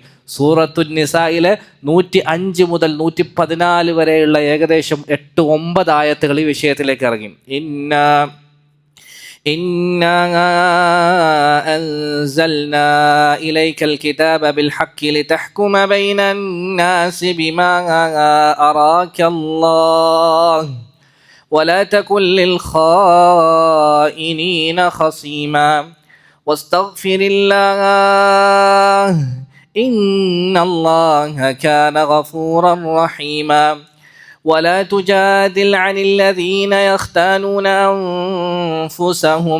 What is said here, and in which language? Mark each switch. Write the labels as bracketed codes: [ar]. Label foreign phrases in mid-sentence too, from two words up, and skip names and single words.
[ml] സൂറത്തുൻ നിസായിലെ 105 മുതൽ 114 വരെയുള്ള ഏകദേശം 8-9 ആയത്തുകൾ ഈ വിഷയത്തിലേക്ക് ഇറങ്ങി. [ar] إنا أنزلنا إليك الكتاب بالحق لتحكم بين الناس بما أراك الله ولا تكن للخائنين خصيما واستغفر الله إن الله كان غفورا رحيما ولا تجادل عن الذين يختانون أنفسهم